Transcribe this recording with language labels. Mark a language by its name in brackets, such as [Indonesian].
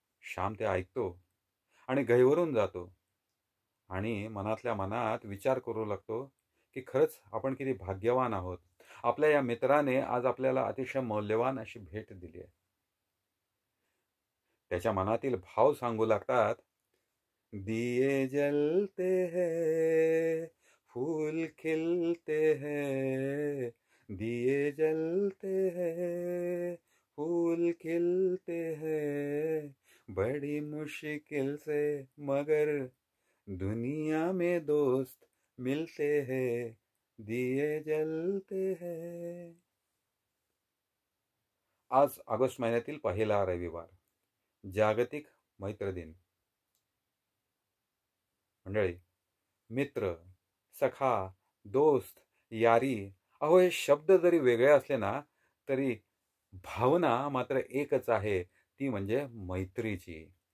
[Marathi] श्याम ते ऐकतो आणि गहिवरून जातो आणि मनातल्या मनात विचार करू लागतो की खरंच आपण किती भाग्यवान आहोत. आपल्या या मित्राने आज आपल्याला अतिशय मौल्यवान अशी भेट दिली आहे. त्याच्या मनातील भाव सांगू लागतात, [Hindi] दिए जलते हैं, फूल खिलते हैं, दिए जलते हैं, फूल खिलते हैं, बड़ी मुश्किल से मगर दुनिया में दोस्त मिलते हैं, दिए जलते हैं. [Marathi] आज ऑगस्ट महिन्यातील पहिला रविवार, जागतिक मैत्र दिन. मंडळी, मित्र, सखा, दोस्त, यारी, अहो हे शब्द जरी वेगळे असले ना तरी भावना मात्र एकच आहे, ती म्हणजे मैत्रीची.